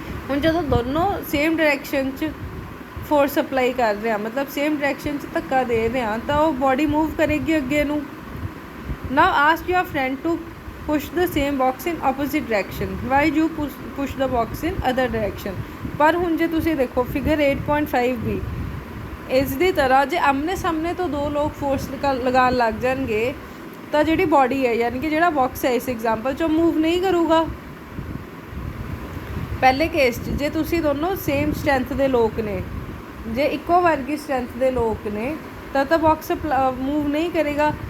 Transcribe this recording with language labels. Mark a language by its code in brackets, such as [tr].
[pa] ਹੁਣ ਜਦੋਂ ਦੋਨੋਂ ਸੇਮ ਡਾਇਰੈਕਸ਼ਨ 'ਚ ਫੋਰਸ ਅਪਲਾਈ ਕਰ ਰਹੇ ਹਾਂ, ਮਤਲਬ ਸੇਮ ਡਾਇਰੈਕਸ਼ਨ 'ਚ ਧੱਕਾ ਦੇ ਰਹੇ ਹਾਂ, ਤਾਂ ਉਹ ਬੋਡੀ ਮੂਵ ਕਰੇਗੀ ਅੱਗੇ ਨੂੰ। [en] Now ask your friend to push the same box in opposite direction while you push the box in other direction। [pa] ਪਰ ਹੁਣ ਜੇ ਤੁਸੀਂ ਦੇਖੋ ਫਿਗਰ 8.5b, ਇਸ ਦੀ ਤਰ੍ਹਾਂ ਜੇ ਆਮਨੇ ਸਾਹਮਣੇ ਤੋਂ ਦੋ ਲੋਕ ਫੋਰਸ ਲਗਾਉਣ ਲੱਗ ਜਾਣਗੇ, ਤਾਂ ਜਿਹੜੀ ਬੋਡੀ ਹੈ, ਯਾਨੀ ਕਿ ਜਿਹੜਾ ਬਾਕਸ ਹੈ ਇਸ ਐਗਜ਼ਾਮਪਲ 'ਚ, ਮੂਵ ਨਹੀਂ ਕਰੂਗਾ। ਪਹਿਲੇ ਕੇਸ 'ਚ ਜੇ ਤੁਸੀਂ ਦੋਨੋਂ ਸੇਮ ਸਟਰੈਂਥ ਦੇ ਲੋਕ ਨੇ, ਜੇ ਇੱਕੋ ਵਰਗੀ ਸਟਰੈਂਥ ਦੇ ਲੋਕ ਨੇ, ਤਾਂ ਬਾਕਸ ਮੂਵ ਨਹੀਂ ਕਰੇਗਾ।